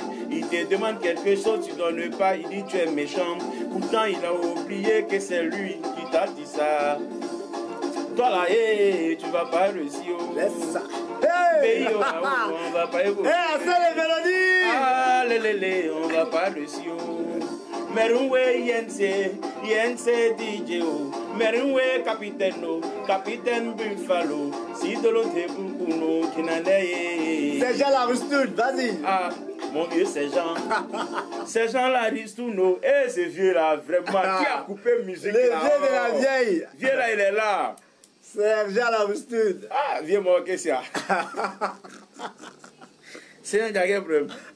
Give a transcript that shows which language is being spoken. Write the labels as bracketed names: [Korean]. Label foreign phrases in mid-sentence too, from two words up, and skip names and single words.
[French] Il te demande quelque chose, tu donnes pas, il dit tu es méchant. Pourtant, il a oublié que c'est lui qui t'a dit ça. Toi là, tu vas pas réussir. Laisse ça. On va pas évoluer. C'est les mélodies. Ah, on va pas réussir. Meroué yense, Yense DJ, Merinwe Capitaine, Capitaine Buffalo, Sidolo Tebukuno, Kinanaye. C'est Jean Laristoune, vas-y. Ah, mon vieux, c'est Jean. C'est Jean Laristoune. Eh, ce vieux-là, vraiment, qui a coupé musique Le là? vieux de la vieille. Vieux-là, il est là. C'est Jean Laristoune. Ah, vieux, moi, qu'est-ce qu'il y a? C'est un gars problème.